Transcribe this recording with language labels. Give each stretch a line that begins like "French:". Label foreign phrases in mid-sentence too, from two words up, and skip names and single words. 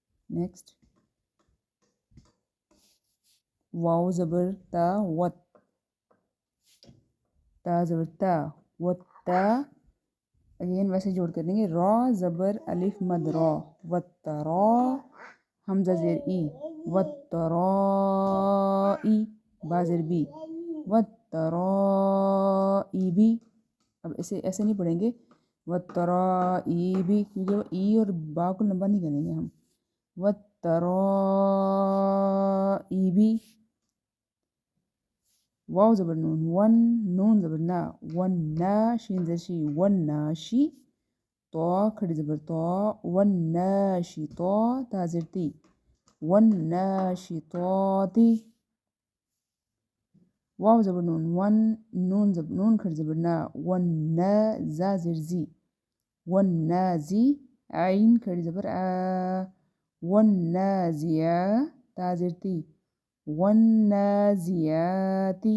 Urdu: نیکسٹ واو زبر تا وت، تا زبر تا وت تا، اگین ویسے جوڑ کر دیں گے، را زبر الف مد را وت را، حمزہ زیر ای وت را ای، با زیر بی وت را ای بی. اب اسے ایسے نہیں پڑھیں گے وت را ای بی، کیونکہ وہ ای اور با کو لمبا نہیں کریں گے ہم، وت را ای بی. واو زبر نون ون، نون زبر نا ون نا، شین زر شی ون ناشی، تو کھڑی زبر تو ون ناشی تو، تا زر تی ون ناشی تو تی. واو زبر نون ون، نون زبر نون کھڑی زبر نا ون نا، زا زر زی ون نا زی، عین کھڑی زبر آ ون نا زیا، تا زر تی ون نازیاتی.